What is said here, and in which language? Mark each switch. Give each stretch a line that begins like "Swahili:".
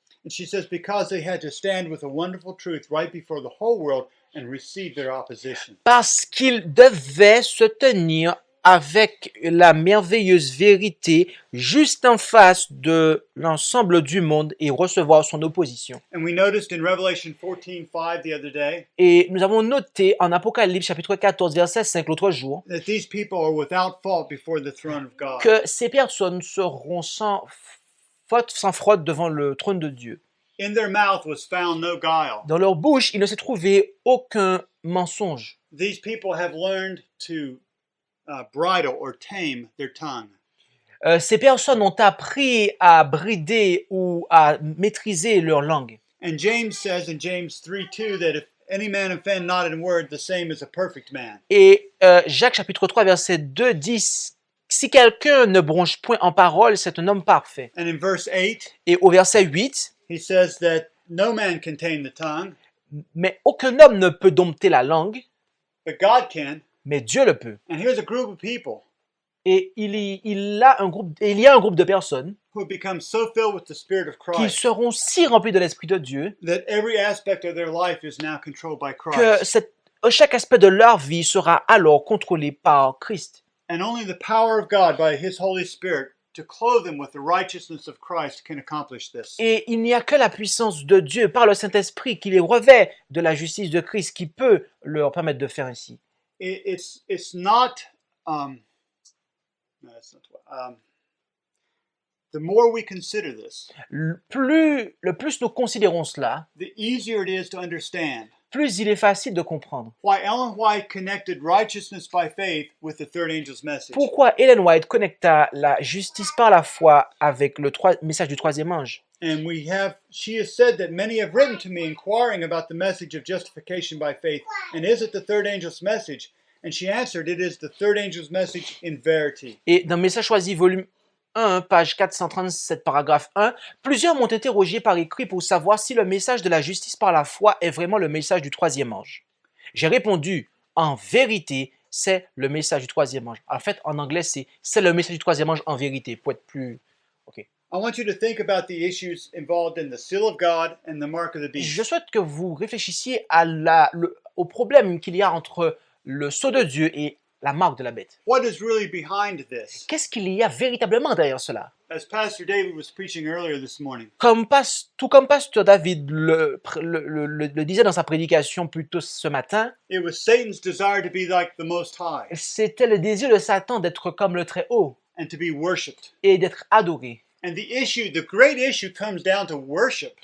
English: And she says, because they had to stand with a wonderful truth right before the whole world and receive their opposition.
French: Parce qu'ils devaient se tenir avec la merveilleuse vérité juste en face de l'ensemble du monde et recevoir son opposition.
English: And we noticed in Revelation 14:5 the other day
French: Et nous avons noté en Apocalypse chapitre 14 verset 5 l'autre jour
English: that these people are without fault before the throne of God.
French: que ces personnes seront sans faute, sans fraude devant le trône de Dieu.
English: In their mouth was found no guile.
French: Dans leur bouche, il ne s'est trouvé aucun mensonge.
English: These people have learned to bridle or tame their tongue.
French: Ces personnes ont appris à brider ou à maîtriser leur langue.
English: And James says in James 3:2 that if any man offend not in word, the same is a perfect man.
French: Et Jacques chapitre 3 verset 2 dit « Si quelqu'un ne bronche point en parole, c'est un homme parfait.
English: And in verse 8, »
French: Et au verset 8,
English: he says that no man can tame the tongue,
French: « Mais aucun homme ne peut dompter la langue,
English: but God can.
French: mais Dieu le peut.
English: And here's a group of people »
French: Et il y a un groupe de personnes
English: who have become so filled with the Spirit of
French: qui
English: Christ
French: seront si remplis de l'Esprit de Dieu
English: that every aspect of their life is now controlled by
French: que
English: Christ.
French: chaque aspect de leur vie sera alors contrôlé par Christ.
English: And only the power of God by His Holy Spirit to clothe them with the righteousness of Christ can accomplish this.
French: Et il n'y a que la puissance de Dieu par le Saint-Esprit qui les revêt de la justice de Christ qui peut leur permettre de faire ainsi.
English: It's not no, that's not the more we consider this,
French: le plus nous considérons cela,
English: the easier it is to understand
French: plus il est facile de comprendre
English: why Ellen White connected righteousness by faith with the third angel's message.
French: pourquoi Ellen White connecta la justice par la foi avec le message du troisième ange.
English: And she has said that many have written to me inquiring about the message of justification by faith. And is it the third angel's message? And she answered, it is the third angel's message in verity.
French: Et dans Message choisi, volume 1, page 437, paragraphe 1, plusieurs m'ont interrogé par écrit pour savoir si le message de la justice par la foi est vraiment le message du troisième ange. J'ai répondu, en vérité, c'est le message du troisième ange. En fait, en anglais, c'est le message du troisième ange en vérité, pour être plus... OK.
English: I want you to think about the issues involved in the seal of God and the mark of the beast.
French: Je souhaite que vous réfléchissiez au problème qu'il y a entre le sceau de Dieu et la marque de la bête.
English: What is really behind this?
French: Qu'est-ce qu'il y a véritablement derrière cela?
English: As Pastor David was preaching earlier this morning,
French: Tout comme Pasteur David le disait dans sa prédication plus tôt ce matin,
English: it was Satan's desire to be like the Most High
French: c'était le désir de Satan d'être comme le Très-Haut
English: and to be worshipped.
French: et d'être adoré.
English: And the great issue comes down to worship.